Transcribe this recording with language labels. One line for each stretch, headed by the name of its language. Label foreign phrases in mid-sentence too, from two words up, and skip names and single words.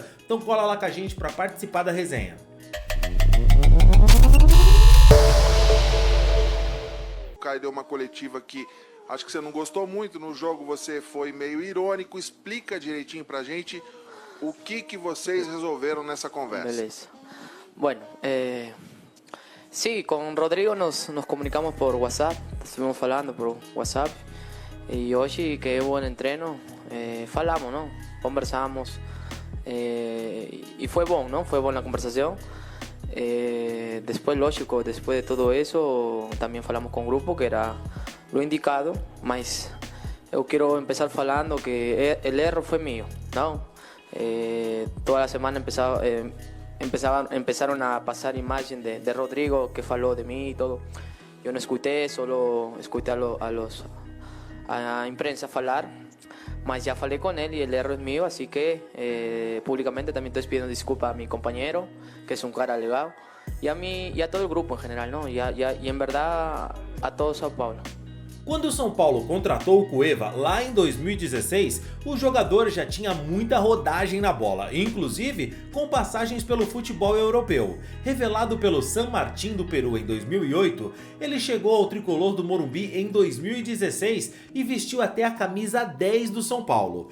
Portuguese: Então cola lá com a gente para participar da resenha. O Caio deu uma coletiva que acho que você não gostou muito no jogo, você foi meio irônico. Explica direitinho pra gente o que vocês resolveram nessa conversa. Beleza.
Spanish: Bueno, sí, con Rodrigo nos comunicamos por WhatsApp, estuvimos falando por WhatsApp y hoy que hubo en entreno, falamos, ¿no? Conversamos y fue bueno, ¿no? Fue buena la conversación. Después, lógico, después de todo eso, también falamos con grupo, que era lo indicado, mas yo quiero empezar falando que el error fue mío, ¿no? Toda la semana empezaron a pasar imagen de Rodrigo que faló de mí y todo. Yo no escuché, solo escuché a la
Portuguese: imprensa falar,
Spanish: mas ya falé con él y el error es mío, así que públicamente también estoy pidiendo disculpas a mi compañero, que es un
Portuguese: cara legal,
Spanish: y a mí y a todo el grupo en general, ¿no? Y en verdad a todo São Paulo.
Portuguese: Quando o São Paulo contratou o Cueva lá em 2016, o jogador já tinha muita rodagem na bola, inclusive com passagens pelo futebol europeu. Revelado pelo San Martín do Peru em 2008, ele chegou ao tricolor do Morumbi em 2016 e vestiu até a camisa 10 do São Paulo.